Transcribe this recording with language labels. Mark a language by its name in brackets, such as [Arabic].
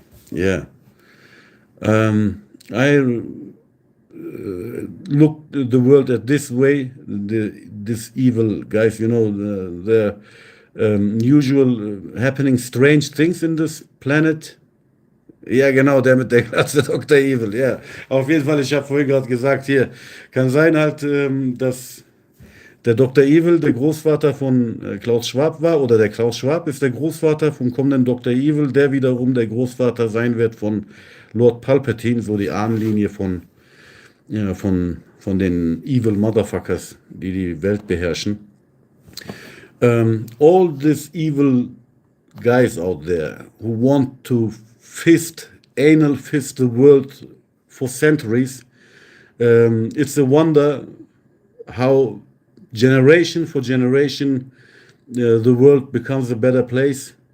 [English] Yeah. I look the world at this way. This evil guys, you know, the usual happening strange things in this planet. [German] Ja, genau, der mit der Glatze, Dr. Evil, ja. Auf jeden Fall, ich habe vorhin gerade gesagt, hier, kann sein halt, dass der Dr. Evil der Großvater von Klaus Schwab war, oder der Klaus Schwab ist der Großvater vom kommenden Dr. Evil, der wiederum der Großvater sein wird von Lord Palpatine, so die Ahnenlinie von den Evil Motherfuckers, die die Welt beherrschen. [English] All these evil guys out there who want to anal fist the world for centuries. It's a wonder how generation for generation the world becomes a better place.